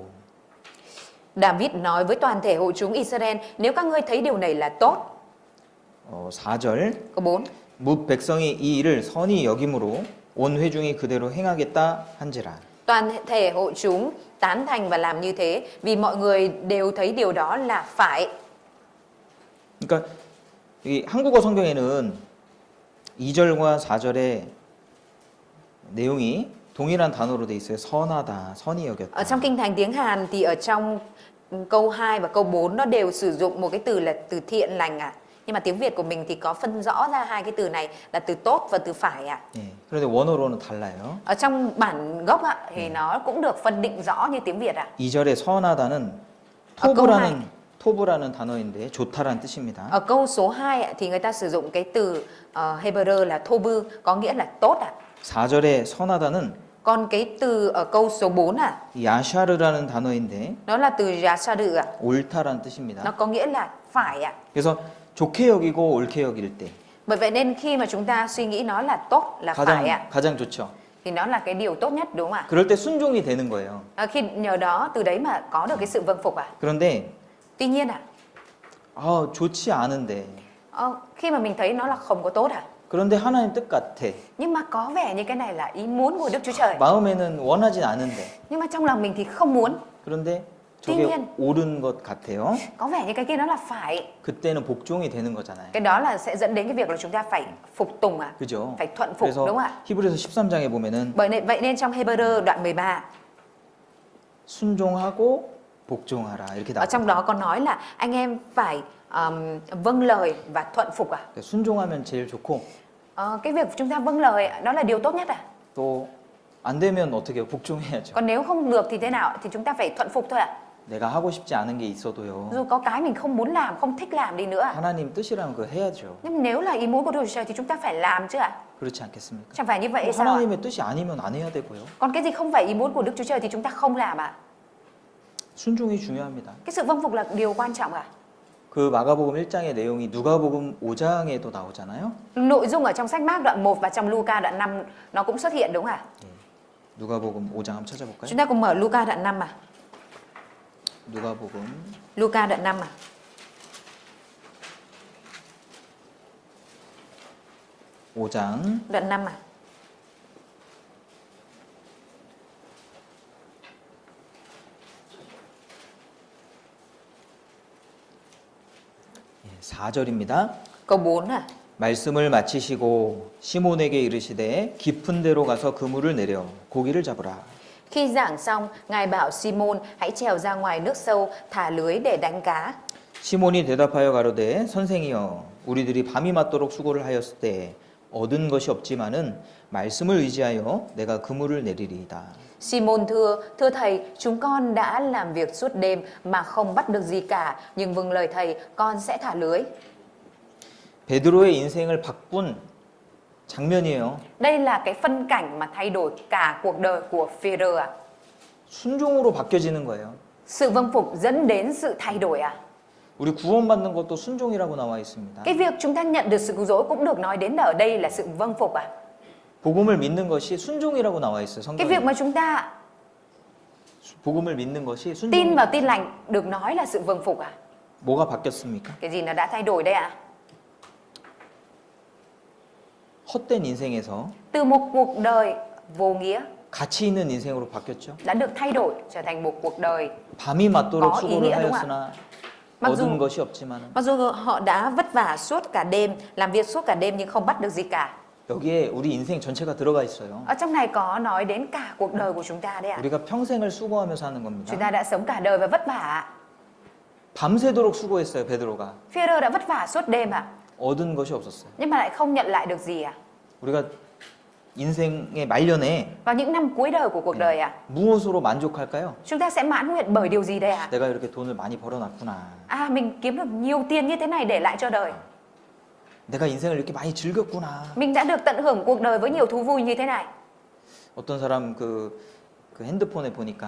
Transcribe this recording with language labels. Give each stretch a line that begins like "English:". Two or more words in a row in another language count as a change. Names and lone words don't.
Vietnamese: David nói với toàn thể hội chúng Israel, nếu các ngươi thấy điều này là tốt.
Korean: 4절
Vietnamese: Câu 4.
Korean: 뭇 백성이 이 일을 선히 여김으로 온 회중이 그대로 행하겠다 한지라.
Vietnamese: Toàn thể hội chúng tán thành và làm như thế vì mọi người đều thấy điều đó là phải.
Korean: 그러니까 이 한국어 성경에는 2절과 4절의 내용이 동일한 단어로 돼 있어요. 선하다, 선히
Vietnamese: Ở
Korean: 여겼다.
Vietnamese: trong kinh thánh tiếng Hàn thì ở trong câu 2 và câu 4 nó đều sử dụng một cái từ là từ thiện lành ạ. Nhưng mà tiếng Việt của mình thì có phân rõ ra hai cái từ này là từ tốt và từ phải ạ.
Korean: 예. 그런데 원어로는 달라요.
Vietnamese: Ở trong bản gốc ạ thì nó cũng được phân định rõ như tiếng Việt ạ.
Korean: 2절에 선하다는
Vietnamese: câu
Korean: 토브라는 단어인데 좋다라는 뜻입니다.
Vietnamese: Ở câu số 2 ạ, thì người ta sử dụng cái từ Hebrew là tobu, có nghĩa là tốt ạ.
Korean: 4절에 선하다는
Vietnamese: Còn cái từ ở câu số 4 ạ,
Korean: 야샤르라는 단어인데
Vietnamese: nó là từ yasharu ạ,
Korean: 옳다라는 뜻입니다.
Vietnamese: nó có nghĩa là phải ạ.
Korean: 그래서 좋게 여기고 옳게 여길 때
Vietnamese: Bởi vậy nên khi mà chúng ta suy nghĩ nó là tốt, là phải ạ,
Korean: 가장 좋죠.
Vietnamese: thì nó là cái điều tốt nhất, đúng không ạ?
Korean: 그럴 때 순종이 되는 거예요.
Vietnamese: Khi nhờ đó từ đấy mà có được cái sự vâng phục ạ.
Korean: 그런데
Vietnamese: Tuy nhiên ạ,
Korean: 좋지 않은데
Vietnamese: khi mà mình thấy nó là không có tốt ạ,
Korean: 그런데 하나님 뜻 같아.
Vietnamese: nhưng mà có vẻ như cái này là ý muốn của Đức Chúa Trời,
Korean: 마음에는 원하진 않은데
Vietnamese: nhưng mà trong lòng mình thì không muốn,
Korean: 그런데
Vietnamese: Tuy
Korean: 저게
Vietnamese: nhiên,
Korean: 옳은 것 같아요.
Vietnamese: có vẻ như cái kia nó là phải.
Korean: 그때는 복종이 되는 거잖아요.
Vietnamese: Cái đó là sẽ dẫn đến cái việc là chúng ta phải phục tùng ạ,
Korean: 그죠?
Vietnamese: phải thuận phục,
Korean: 그래서
Vietnamese: đúng không ạ?
Korean: 히브리서 13장에 보면은
Vietnamese: Vậy nên trong Hebrew đoạn 13
Korean: 순종하고 복종하라 이렇게
Vietnamese: ở trong
Korean: 나와요.
Vietnamese: đó có nói là anh em phải vâng lời và thuận phục ạ.
Korean: 순종하면 제일 좋고
Vietnamese: Cái việc chúng ta vâng lời đó là điều tốt nhất ạ.
Korean: 또 안 되면 어떻게 해요? 복종해야죠.
Vietnamese: Còn nếu không được thì thế nào? Thì chúng ta phải thuận phục thôi ạ.
Korean: 내가 하고 싶지 않은 게 있어도요.
Vietnamese: Dù có cái mình không muốn làm, không thích làm đi nữa ạ.
Korean: 하나님 뜻이라면 그거 해야죠.
Vietnamese: Nhưng nếu là ý muốn của Đức Chúa Trời thì chúng ta phải làm chứ ạ.
Korean: 그렇지 않겠습니까?
Vietnamese: Chẳng phải như vậy sao ạ?
Korean: 하나님의 뜻이 아니면 안 해야 되고요.
Vietnamese: Còn cái gì không phải ý muốn của Đức Chúa Trời thì chúng ta không làm ạ.
Korean: 순종이 중요합니다.
Vietnamese: Cái sự vâng phục là điều quan trọng ạ.
Korean: 그 마가복음 1장의 내용이 누가복음 5장에도 나오잖아요.
Vietnamese: Nội dung ở trong sách Mác đoạn 1 và trong Luca đoạn 5 nó cũng xuất hiện, đúng không ạ?
Korean: 누가복음 5장 한번 찾아볼까요?
Vietnamese: Chúng ta cùng mở Luca đoạn 5 à?
Korean: 누가복음
Vietnamese: Luca đoạn 5 à?
Korean: 5장
Vietnamese: Đoạn 5 à?
Korean: 예, 4절입니다.
Vietnamese: Câu 4 à?
Korean: 말씀을 마치시고 시몬에게 이르시되 깊은 데로 가서 그물을 내려 고기를 잡으라.
Vietnamese: Khi giảng xong, Ngài bảo Simon hãy trèo ra ngoài nước sâu, thả lưới để đánh cá.
Korean: 시몬이 대답하여 가로되 선생이여 우리들이 밤이 맞도록 수고를 하였을 때 얻은 것이 없지만은 말씀을 의지하여 내가 그물을 내리리이다.
Vietnamese: Simon thưa thầy, chúng con đã làm việc suốt đêm mà không bắt được gì cả, nhưng vâng lời thầy, con sẽ thả lưới.
Korean: 베드로의 인생을 바꾼 장면이에요.
Vietnamese: Đây là cái phân cảnh mà thay đổi cả cuộc đời của Phêrô ạ.
Korean: 순종으로 바뀌어지는 거예요.
Vietnamese: Sự vâng phục dẫn đến sự thay đổi ạ.
Korean: 우리 구원받는 것도 순종이라고 나와 있습니다.
Vietnamese: Cái việc chúng ta nhận được sự cứu rỗi cũng được nói đến ở đây là sự vâng phục ạ.
Korean: 복음을 믿는 것이 순종이라고 나와 있어요.
Vietnamese: Cái việc
Korean: 성경에.
Vietnamese: mà chúng ta
Korean: 복음을 믿는 것이
Vietnamese: tin
Korean: 순종.
Vietnamese: vào tin lành được nói là sự vâng phục ạ.
Korean: 뭐가 바뀌었습니까?
Vietnamese: Cái gì nó đã thay đổi đây ạ?
Korean: 헛된 인생에서
Vietnamese: Từ một cuộc đời vô nghĩa
Korean: 가치 있는 인생으로 바뀌었죠.
Vietnamese: đã được thay đổi trở thành một cuộc đời.
Korean: 밤이 맞도록
Vietnamese: có ý
Korean: 수고를
Vietnamese: nghĩa, đúng
Korean: 하였으나
Vietnamese: mặc dù
Korean: 얻은 것이 없지만
Vietnamese: mặc dù họ đã vất vả suốt cả đêm, làm việc suốt cả đêm nhưng không bắt được gì cả.
Korean: 여기에 우리 인생 전체가 들어가 있어요.
Vietnamese: Ở trong này có nói đến cả cuộc đời của chúng ta đấy ạ.
Korean: 우리가 평생을 수고하면서 하는
Vietnamese: Chúng
Korean: 겁니다.
Vietnamese: ta đã sống cả đời và vất vả.
Korean: 밤새도록 수고했어요, 베드로가.
Vietnamese: Phêrô đã vất vả suốt đêm ạ,
Korean: 얻은 것이 없었어요.
Vietnamese: nhưng mà lại không nhận lại được gì ạ.
Korean: 우리가 인생의 말년에
Vietnamese: Vào những năm cuối đời của cuộc đời ạ,
Korean: 무엇으로 만족할까요?
Vietnamese: chúng ta sẽ mãn nguyện bởi điều gì đây ạ?
Korean: 내가 이렇게 돈을 많이 벌어놨구나.
Vietnamese: Mình kiếm được nhiều tiền như thế này để lại cho đời.
Korean: 내가 인생을 이렇게 많이 즐겼구나.
Vietnamese: Mình đã được tận hưởng cuộc đời với nhiều thú vui như thế này.
Korean: 어떤 사람 그 핸드폰에 보니까